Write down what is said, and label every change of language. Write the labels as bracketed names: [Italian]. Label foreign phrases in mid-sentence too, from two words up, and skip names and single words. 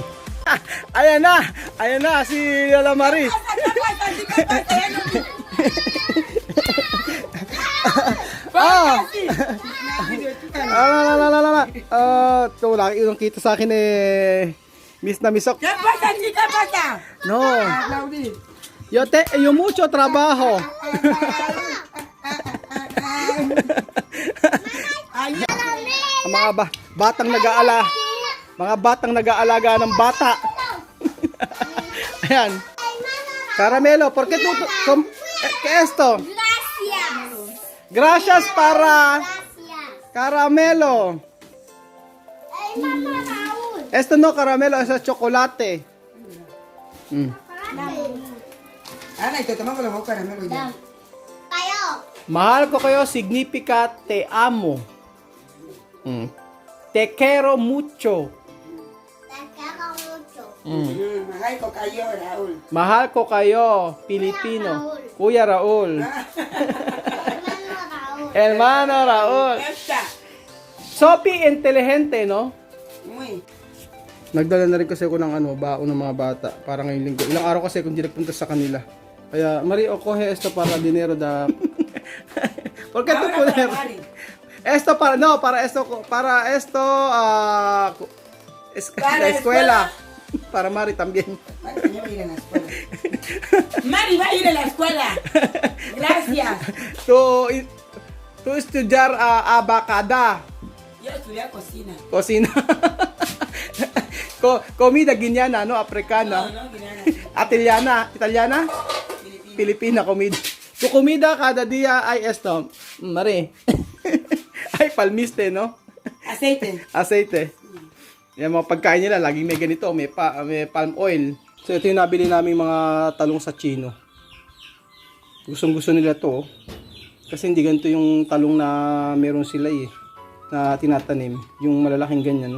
[Filipino] Ayan na si Lola Marie. Ito laki yung kita sa akin miss na miss ako. [Spanish] No. Yo mucho trabajo. [Filipino] Mga batang nag-aalaga ng bata. Ayan. [Spanish] Caramelo, ¿por qué tú qué esto? Gracias para caramelo. Esto no caramelo, eso es chocolate. [Filipino] Ito, tama ko lang ako caramelo yan. Mahal ko kayo, [Spanish] significa te amo. Te quiero mucho. [Filipino] Mahal ko kayo, Raul. Mahal ko kayo, Pilipino. Kuya Raul. [Spanish] Hermano Raul. Sophie inteligente, no? Muy. [Filipino] Nagdala na rin kasi ako ng baon ng mga bata para ngayong linggo. Ilang araw kasi kung di nagpunta sa kanila. Kaya, Marie, [Spanish] coge esto para dinero da... ¿Por qué tú poner? Esto para esto, la escuela. Para Mari también. Mari va a ir a la escuela. Mari va a ir a la escuela. Gracias. Tu estudiar abacada. Yo estudié cocina. Cocina. Comida guineana, no? Africana. No, guineana. Italiana? Filipina comida. Tu comida cada día ay esto, Mari. Ay palmiste, no? Aceite. [Filipino] Yung mga pagkain nila, laging may ganito, may [English] palm oil. [Filipino] So ito yung nabili namin mga talong sa Chino. Gustong-gusto nila to. Kasi hindi ganito yung talong na meron sila na tinatanim. Yung malalaking ganyan, no?